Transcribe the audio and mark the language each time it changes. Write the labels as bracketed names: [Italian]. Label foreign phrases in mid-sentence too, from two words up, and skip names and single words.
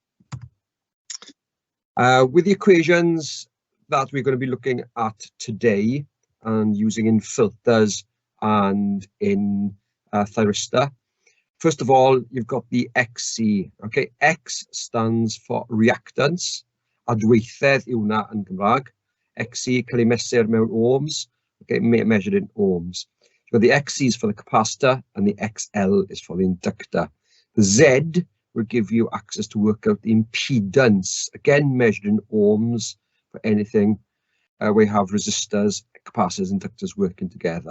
[English] With the equations that we're going to be looking at today and using in filters and in Thyristor. First of all, you've got the XC. Okay, X stands for reactance. [Welsh] Adweithedd yw hwnna yn Gymraeg. XC cael ei mesur mewn ohms. [English] Okay, measured in ohms. You've got the XC is for the capacitor and the XL is for the inductor. The Z will give you access to work out the impedance, again measured in ohms, for anything we have resistors, capacitors, inductors working together.